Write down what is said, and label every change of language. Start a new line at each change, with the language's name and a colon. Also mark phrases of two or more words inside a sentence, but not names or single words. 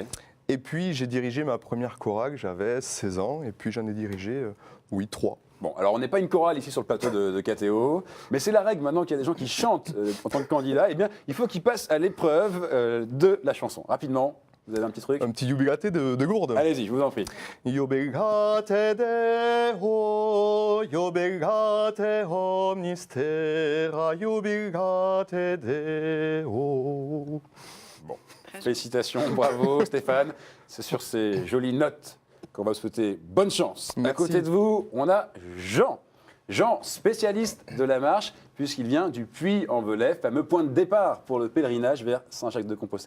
French: Et puis, j'ai dirigé ma première chorale, j'avais 16 ans. Et puis, j'en ai dirigé, 3. Bon, alors on n'est pas une chorale ici sur le plateau de KTO, mais c'est la règle maintenant qu'il y a des gens qui chantent en tant que candidats. Eh bien, il faut qu'ils passent à l'épreuve de la chanson. Rapidement, vous avez un petit truc? Un petit jubilate de Gourde. Allez-y, je vous en prie.
Latin: Jubilate Deo, jubilate omnis terra, jubilate Deo.
French: Félicitations, bravo Stéphane. C'est sur ces jolies notes qu'on va vous souhaiter bonne chance. À Merci. côté de vous, on a Jean. Jean, spécialiste de la marche, puisqu'il vient du Puy-en-Velay, fameux point de départ pour le pèlerinage vers Saint-Jacques-de-Compostelle.